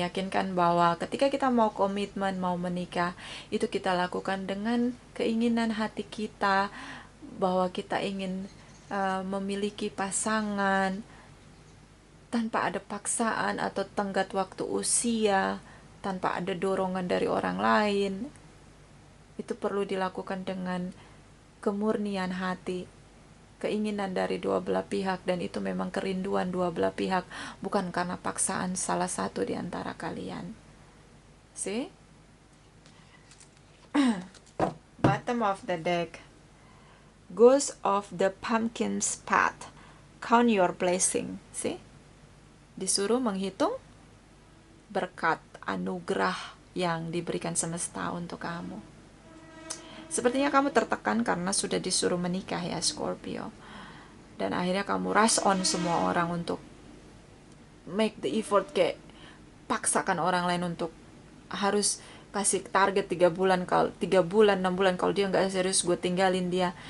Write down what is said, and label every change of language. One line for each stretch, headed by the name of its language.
Indonesian: Yakinkan bahwa ketika kita mau komitmen, mau menikah, itu kita lakukan dengan keinginan hati kita, bahwa kita ingin memiliki pasangan tanpa ada paksaan atau tenggat waktu usia, tanpa ada dorongan dari orang lain. Itu perlu dilakukan dengan kemurnian hati, keinginan dari dua belah pihak, dan itu memang kerinduan dua belah pihak, bukan karena paksaan salah satu di antara kalian.
English: See? Bottom of the deck, Ghost of the Pumpkin's Path. Count your blessing. See?
Indonesian: Disuruh menghitung berkat anugerah yang diberikan semesta untuk kamu. Sepertinya kamu tertekan karena sudah disuruh menikah ya, Scorpio. Dan akhirnya kamu
English: rush on
Indonesian: semua orang untuk
English: make the effort,
Indonesian: kayak paksakan orang lain untuk harus kasih target 3 bulan, kalau 3 bulan, 6 bulan, kalau dia nggak serius gue tinggalin dia.